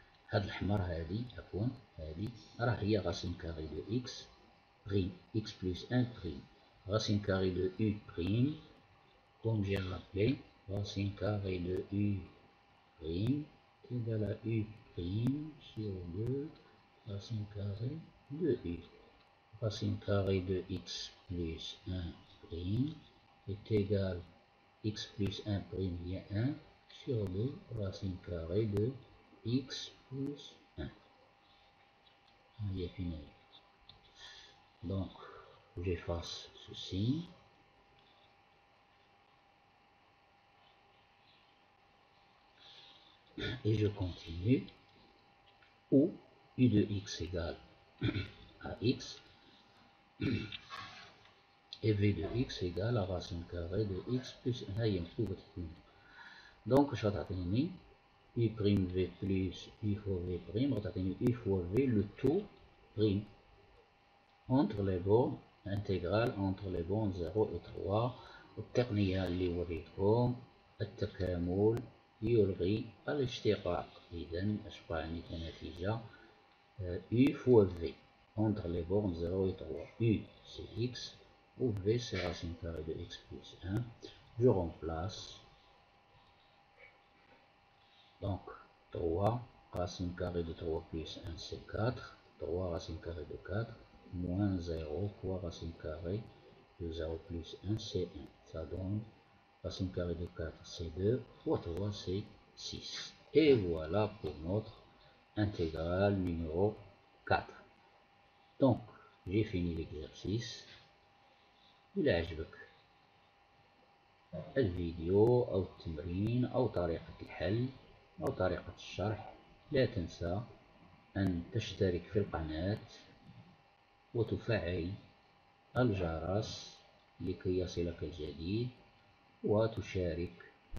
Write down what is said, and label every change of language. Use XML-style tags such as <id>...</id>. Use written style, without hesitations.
<ar>هاد الحمر هادي عفوا هادي راه هي</ar> <fr>غاسين كاري دو إكس بريم إكس بلوس أن بريم غاسين كاري دو أو بريم كوم جي رابلي غاسين كاري دو أو بريم égale à u prime sur 2 racine carrée de u. Racine carrée de x plus 1 prime est égal x plus 1 prime bien 1 sur 2 racine carrée de x plus 1. Il est fini. Donc j'efface ceci. et je continue, où u de x égale à x, et v de x égale à racine carrée de x plus 1 donc je vais u prime v plus u fois v prime, u fois v le taux prime entre les bornes intégrales entre les bornes 0 et 3.</fr> <ar>والتقنية اللي وريتكم التكامل يلغي الاشتقاق، إذا أصبح عندي كنتيجة</ar> <fr>u fois v entre les bornes 0 et 3. u c'est x ou v c'est racine carrée de x plus 1. Je remplace donc 3 racine carrée de 3 plus 1 c'est 4, 3 racine carrée de 4 moins 0 fois racine carrée de 0 plus 1 c'est 1. Ça donne racine carrée de 4 c'est 2 fois 3 c'est 6. Et voilà pour notre intégrale numéro 4. Donc j'ai fini l'exercice.</fr> <ar>إلى عجبك الفيديو أو التمرين أو طريقة الحل أو طريقة الشرح، لا تنسى أن تشترك في القناة وتفعل الجرس لكي يصلك الجديد، وتشارك</ar>